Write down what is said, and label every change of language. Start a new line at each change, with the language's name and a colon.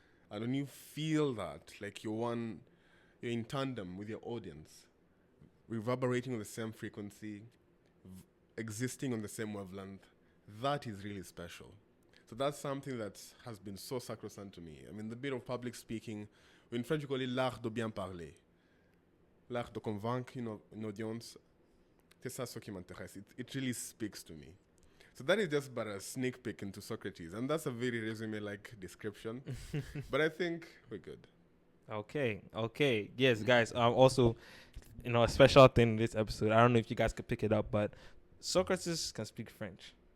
English: And when you feel that, like you're in tandem with your audience, reverberating on the same frequency, existing on the same wavelength, that is really special. So that's something that has been so sacrosanct to me. I mean, the bit of public speaking, in French we call it
French: l'art de bien parler. L'art de convaincre une audience. C'est ça ce qui m'intéresse.
English: It really speaks to me. So that is just but a sneak peek into Socrates. And that's a very resume-like description. But I think we're good. Okay. Yes, guys. Also, a special thing in this episode. I don't know if you guys could pick it up, but Socrates can speak French.